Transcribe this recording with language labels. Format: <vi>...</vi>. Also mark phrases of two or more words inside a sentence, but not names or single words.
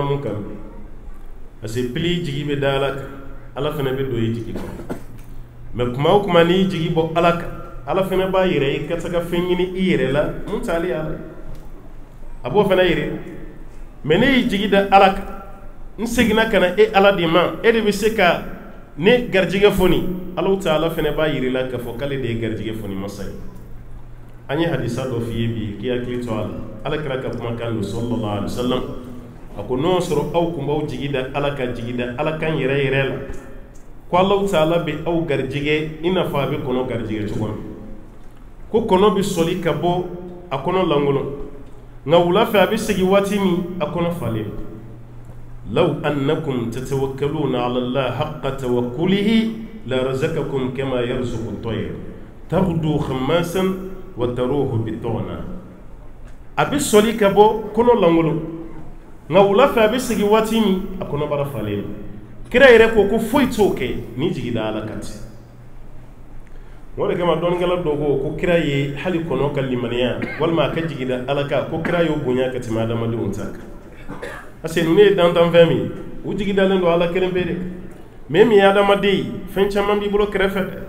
<bm>mun kan</bm> <fr>parce que</fr> <bm>pili jigi bɛ da Ala kan Ala fana bɛ don i jigi kan mais kuma o kuma n'i jigi bɔ Ala kan Ala fana b'a yɛrɛ ye ka se ka fɛn ɲini i yɛrɛ la mun t'ale Ala a b'o fana yɛrɛ mais ne y'i jigi da Ala kan n seginna ka na e Ala de ma e de bɛ se ka ne garijɛgɛ fɔni Alahu Taala fana b'a yɛrɛ la k'a fɔ k'ale de ye garijɛgɛ fɔni masa ye an ye hadisa dɔ f'i ye bi k'i hakili to a la Alakira ka kumakan don</bm> <ar>صلى الله عليه وسلم</ar> <bm>a ko n'o sɔrɔ aw kun b'aw jigi da Ala kan jigi da Ala kan yɛrɛ yɛrɛ la ko Alahu Taala bɛ aw garijɛgɛ i n'a fɔ a bɛ kɔnɔ garijɛgɛ cogo min ko kɔnɔ bɛ sɔli ka bɔ a kɔnɔ lankolon nka wula fɛ a bɛ segin waati min a kɔnɔ falen</bm> <ar>لو أنكم توكلتم على الله حق توكله لرزقكم كما يرزق الطير تغدو خماصا وتروح بطانا</ar> <bm>a bɛ sɔli ka bɔ kɔnɔ lankolon nka wula fɛ a bɛ segin waati min a kɔnɔ bara falen kira yɛrɛ ko foyi t'o kɛ ni jigi da Ala kan tɛ o de kama dɔnikɛla dɔ ko kira ye hali kɔnɔ ka limaniya walima a ka jigi da Ala kan ko kira y'o bonya ka tɛmɛ adamadenw ta kan</bm> <fr>parce que</fr> <bm>ninnu ye dantanfɛn min u jigi dalen don Ala kelen pe de mais min ye adamaden ye fɛn caman b'i bolo kɛrɛfɛ</bm>